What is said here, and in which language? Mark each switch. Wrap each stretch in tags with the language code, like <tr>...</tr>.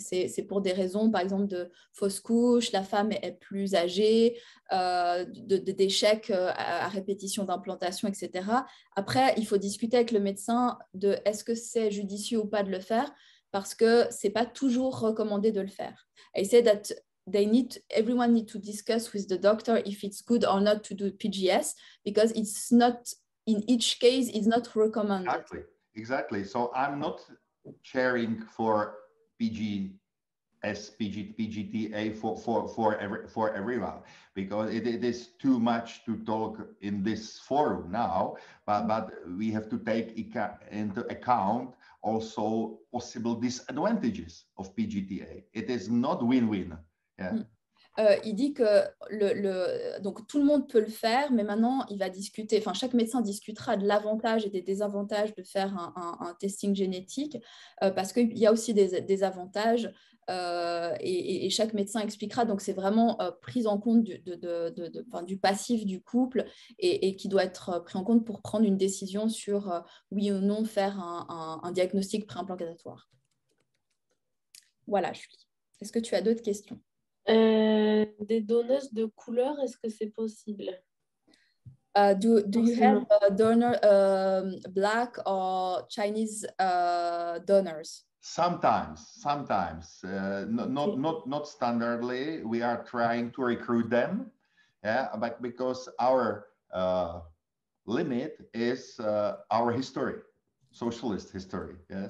<fr>C'est pour des raisons, par exemple, de fausse couche, la femme est plus âgée, d'échecs à répétition d'implantation, etc. Après, il faut discuter avec le médecin de est-ce que c'est judicieux ou pas de le faire, parce que c'est pas toujours recommandé de le faire.</fr> <en>I say that everyone need to discuss with the doctor if it's good or not to do PGS, because it's not, in each case, it's not recommended. Exactly. So I'm not cheering for PGS, PGTA for everyone, because it is too much to talk in this forum now, but we have to take into account also possible disadvantages of PGTA. It is not win-win. Yeah.</en> <fr>Il dit que donc tout le monde peut le faire, mais maintenant il va discuter, enfin chaque médecin discutera de l'avantage et des désavantages de faire un testing génétique, parce qu'il y a aussi des avantages et chaque médecin expliquera. Donc c'est vraiment pris en compte du passif du couple et qui doit être pris en compte pour prendre une décision sur oui ou non faire un diagnostic préimplantatoire. Voilà, Julie. Est-ce que tu as d'autres questions? Des donneuses de couleur, est-ce que c'est possible?</fr> <en>Do you have a donor black or Chinese donors? Sometimes, not standardly. We are trying to recruit them, yeah, but because our limit is our history, socialist history. Yeah?</en>